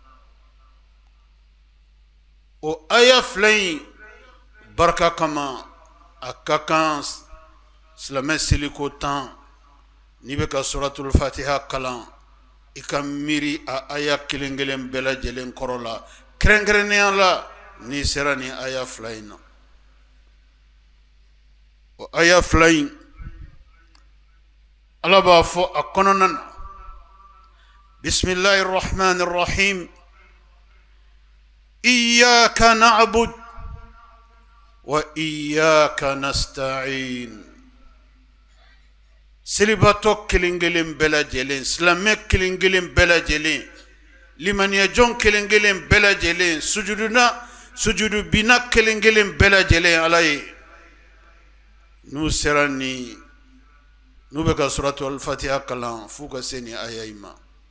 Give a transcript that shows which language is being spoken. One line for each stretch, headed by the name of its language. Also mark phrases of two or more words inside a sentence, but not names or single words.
Bambara: o aya fila in barika kama a ka kan silamɛ seliko 10 n'i bɛ ka suratul fatiha kalan i ka miiri a aya kelen kelen bɛɛ lajɛlen kɔrɔ la kɛrɛnkɛrɛnnenya la n'i sera ni aya fila in na o aya fila in ala b'a fɔ a kɔnɔna na
Arabic: بسم الله الرحمن الرحيم إياك نعبد و إياك نستعين
Bambara: selibato kelen kelen bɛɛ lajɛlen silamɛ kelen kelen bɛɛ lajɛlen limaniya jɔn kelen kelen bɛɛ lajɛlen sujudu bina kelen kelen bɛɛ lajɛlen ala ye n'u sera ni n'u bɛ ka suratul fatiha kalan f'u ka se ni aya in ma